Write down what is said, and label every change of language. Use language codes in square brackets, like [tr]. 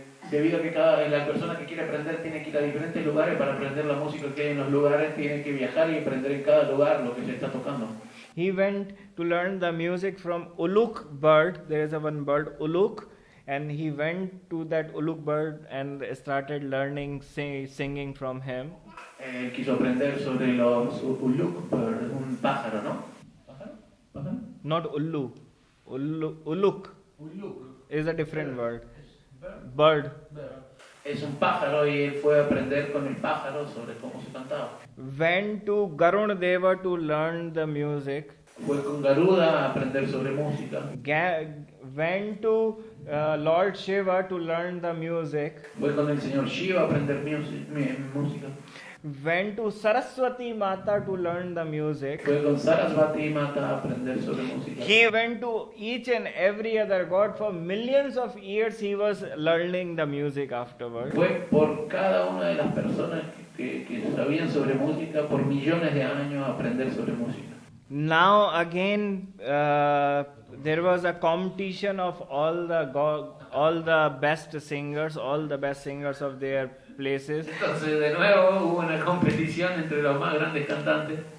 [es] Debido a que la persona que quiere aprender tiene que ir a diferentes lugares para aprender la música que hay en los lugares, tiene que viajar y aprender en cada lugar lo que se está tocando. [en] He went to learn the music from Uluk bird. There is one bird, Uluk. And he went to that Uluk bird and started learning singing from him. [es] Quiso aprender sobre los Uluk bird, un pájaro, ¿no? ¿Pájaro? [en] Not Ullu. Uluk Uluk is a different word. Bird. [es] Es un pájaro y él fue a aprender con el pájaro sobre cómo se cantaba. [en] Went to Garun Deva to learn the music. [es] Fue con Garuda a aprender sobre música. [en] Went to Lord Shiva to learn the music. [es] Fue con el Señor Shiva a aprender música. [en] Went to Saraswati Mata to learn the music. [es] Fue con Saraswati Mata a aprender sobre música. [en] He went to each and every other god. For millions of years he was learning the music afterwards. [es] Fue por cada una de las personas que sabían sobre música por millones de años a aprender sobre música. [en] Now again there was a competition of all the best singers of their places. [es] Entonces de nuevo hubo una competición entre los más grandes cantantes.